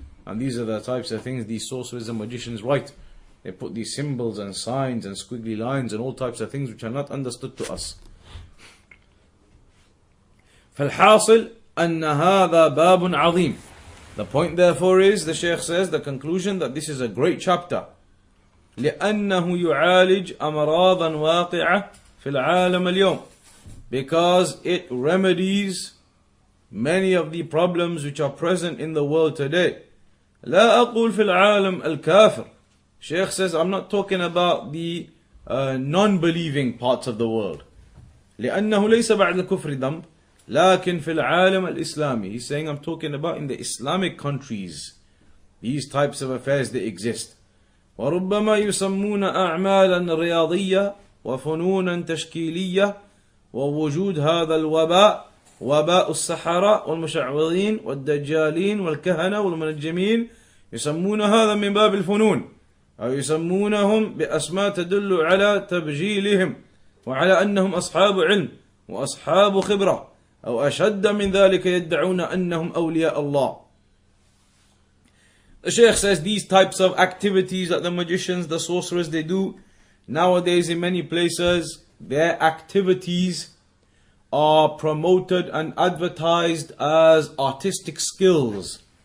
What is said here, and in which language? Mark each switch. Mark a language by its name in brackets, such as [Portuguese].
[English] And these are the types of things these sorcerers and magicians write. They put these symbols and signs and squiggly lines and all types of things which are not understood to us. [Arabic] فالحاصل أن هذا باب عظيم. [English] The point therefore is, the Shaykh says, the conclusion, that this is a great chapter. [Arabic] لأنه يعالج أمراضا واقعة في العالم اليوم. [English] Because it remedies many of the problems which are present in the world today. [Arabic] لا أقول في العالم الكافر. [English] Shaykh says, I'm not talking about the non-believing parts of the world. [Arabic] لأنه ليس بعد الكفر ذنب. لكن في العالم الإسلامي. [English] He's saying I'm talking about in the Islamic countries. These types of affairs they exist. [Arabic] وربما يسمون أعمالا رياضية وفنونا تشكيلية ووجود هذا الوباء وباء السحرة والمشعوذين والدجالين والكهنة والمنجمين يسمون هذا من باب الفنون، أو يسمونهم بأسماء تدل على تبجيلهم وعلى أنهم أصحاب علم وأصحاب خبرة، أو أشد من ذلك يدعون أنهم أولياء الله. [English] The Shaykh says these types of activities that the magicians, the sorcerers, they do nowadays in many places, their activities are promoted and advertised as artistic skills.